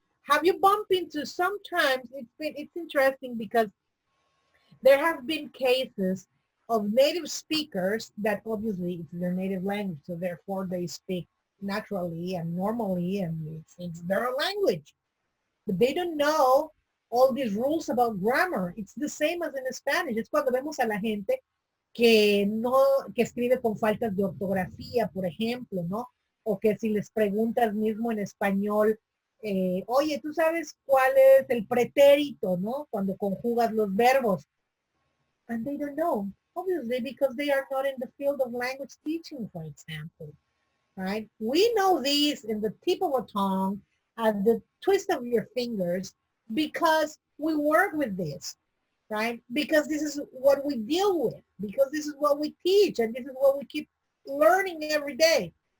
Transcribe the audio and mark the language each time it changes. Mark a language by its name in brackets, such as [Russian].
[English] Have you bumped into, sometimes it's interesting because there have been cases of native speakers that obviously it's their native language, so therefore they speak naturally and normally and it's their language. But they don't know all these rules about grammar. It's the same as in Spanish. [Spanish] Es cuando vemos a la gente que escribe con faltas de ortografía, por ejemplo, ¿no? O que si les preguntas mismo en español, oye, ¿tú sabes cuál es el pretérito, no? Cuando conjugas los verbos. [English] And they don't know, obviously, because they are not in the field of language teaching, for example, right? We know these in the tip of a tongue, at the twist of your fingers, because we work with this, right? Because this is what we deal with, because this is what we teach, and this is what we keep learning every day.